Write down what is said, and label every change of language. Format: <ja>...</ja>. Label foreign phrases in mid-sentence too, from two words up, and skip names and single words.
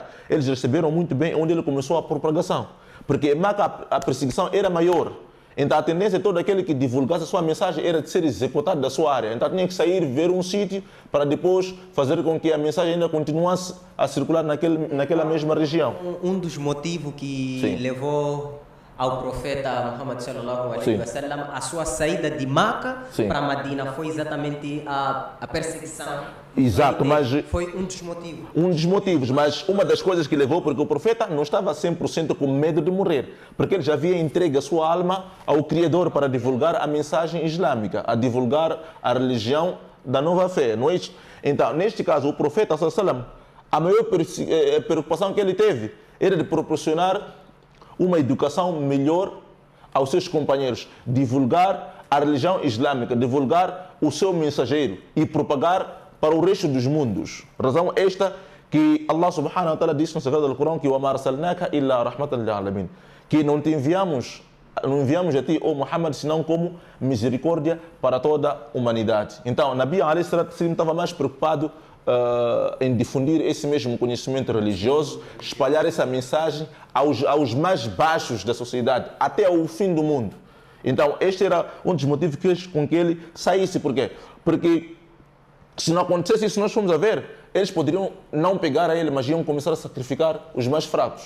<pt>Eles receberam muito bem, onde ele começou a propagação. Porque em Meca a perseguição era maior. Então a tendência de todo aquele que divulgasse a sua mensagem era de ser executado da sua área. Então tinha que sair, ver um sítio para depois fazer com que a mensagem ainda continuasse a circular naquela mesma região. Um dos motivos que levou ao profeta Muhammad</pt> <ar>صلى الله عليه وسلم</ar> <pt>a sua saída de Meca para Medina foi exatamente a perseguição. Exato, mas foi um dos motivos. Um dos motivos, mas uma das coisas que levou, porque o profeta não estava 100% com medo de morrer, porque ele já havia entregue a sua alma ao Criador para divulgar a mensagem islâmica, a divulgar a religião da nova fé, não é isso? Então, neste caso, o profeta</pt> <ar>صلى الله عليه وسلم,</ar> <pt>a maior preocupação que ele teve era de proporcionar uma educação melhor aos seus companheiros, divulgar a religião islâmica, divulgar o seu mensageiro e propagar para o resto dos mundos. Razão esta que Allah</pt> <ar>سبحانه وتعالى</ar> <pt>disse no Sagrado Alcorão que</pt> <ar>وَمَا أَرْسَلْنَاكَ إِلَّا رَحْمَةً لِلْعَالَمِينَ,</ar> <pt>que não enviamos a ti, ó Muhammad, senão como misericórdia para toda a humanidade. Então,</pt> <ar>النبي عليه الصلاة والسلام</ar> <pt>estava mais preocupado em difundir esse mesmo conhecimento religioso, espalhar essa mensagem aos mais baixos da sociedade, até ao fim do mundo. Então, este era um dos motivos que fez com que ele saísse. Por quê? Porque se não acontecesse isso, nós fomos a ver, eles poderiam não pegar a ele, mas iam começar a sacrificar os mais fracos.</pt>